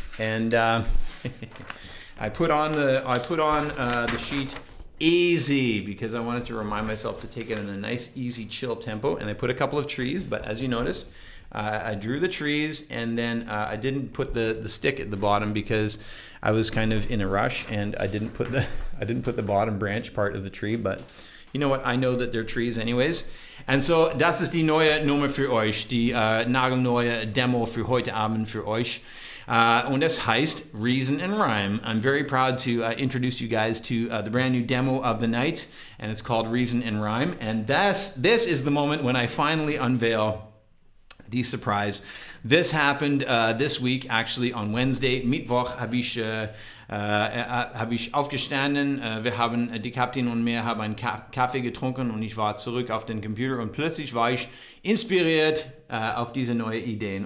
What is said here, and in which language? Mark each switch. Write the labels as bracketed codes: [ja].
[en] And I put on the sheet easy because I wanted to remind myself to take it in a nice, easy, chill tempo. And I put a couple of trees, but as you noticed, I drew the trees and then I didn't put the stick at the bottom because I was kind of in a rush and I didn't put the bottom branch part of the tree, but you know what, I know that they're trees anyways. And so [de] das ist die neue Nummer für euch, die nagelneue Demo für heute Abend für euch. Und es heißt Reason and Rhyme. [en] I'm very proud to introduce you guys to the brand new demo of the night, and it's called Reason and Rhyme. And this is the moment when I finally unveil the surprise. This happened this week, actually on Wednesday. [de] Mittwoch habe ich aufgestanden. Die Kapitän und mir haben einen Kaffee getrunken und ich war zurück auf den Computer und plötzlich war ich inspiriert auf diese neuen Ideen.